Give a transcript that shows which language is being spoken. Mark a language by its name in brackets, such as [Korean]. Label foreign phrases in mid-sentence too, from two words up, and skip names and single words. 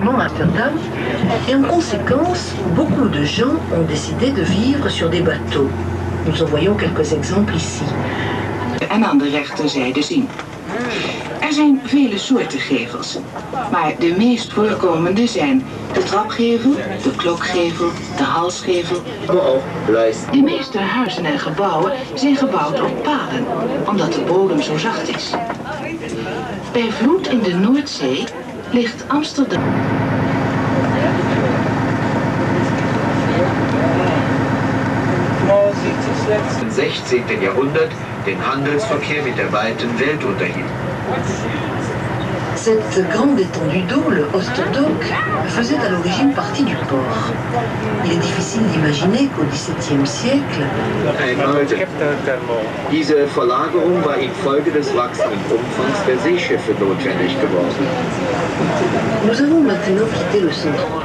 [French] À faire dame, et en conséquence, beaucoup de gens ont décidé de vivre sur des bateaux. Nous en voyons quelques exemples ici. [Dutch] En aan de rechterzijde zien. Er zijn vele soorten gevels, maar de meest voorkomende zijn de trapgevel, de klokgevel, de halsgevel. De meeste huizen en gebouwen zijn gebouwd op palen, omdat de bodem zo zacht is. Bij vloed in de Noordzee ligt Amsterdam. [German] Im 16. Jahrhundert den Handelsverkehr mit der weiten Welt unterhielt. [French] Cette grande étendue d'eau, le Oosterdok, faisait à l'origine partie du port. Il est difficile d'imaginer qu'au XVIIe siècle... [German] Diese Verlagerung war infolge des wachsenden Umfangs der Seeschiffe notwendig geworden. [French] Nous avons maintenant quitté le centre.